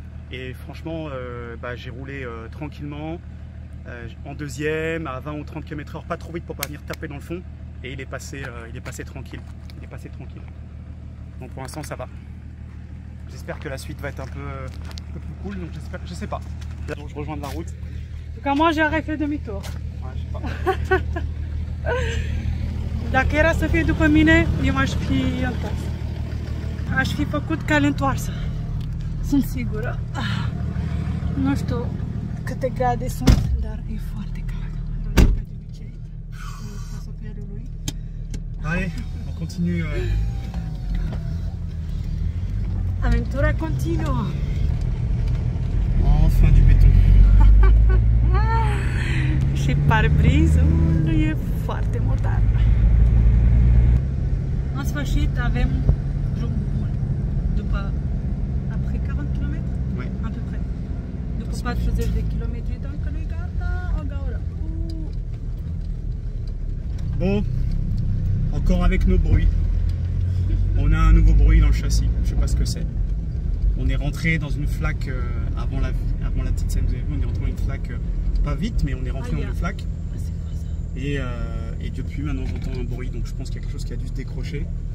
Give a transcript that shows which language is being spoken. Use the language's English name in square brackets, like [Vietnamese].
[French] Et franchement, j'ai roulé tranquillement, en deuxième, à 20 ou 30 km/h, pas trop vite pour pas venir taper dans le fond. Et il est passé tranquille. Il est passé tranquille. Donc pour l'instant, ça va. J'espère que la suite va être un peu plus cool, donc je sais pas. Là, je rejoins de la route. En tout cas, moi j'aurais fait demi-tour. Ouais, je sais pas. [Romanian] Dacă era să fie după mine, eu m-aș fi întors. Aș fi făcut cale întoarsă. Sunt sigură. Nu știu câte grade sunt, dar e foarte cald. Ca de obicei. Pasapierul lui. [French] Allez, on continue. [Romanian] Aventura continuă. [French] Enfin du béton. [Romanian] Și parbrizul e foarte murdar. În sfârșit avem drum bun. După après 40 km? [French] Oui. À peu près. [Romanian] După 40 de km, încă nu-i gata, o gaură. [French] Bon, encore avec nos bruits. On a un nouveau bruit dans le châssis, je sais pas ce que c'est. On est rentré dans une flaque avant la petite scène, vous avez vu, on est rentré dans une flaque, pas vite, mais on est rentré dans une flaque. Et depuis maintenant j'entends un bruit, donc je pense qu'il y a quelque chose qui a dû se décrocher.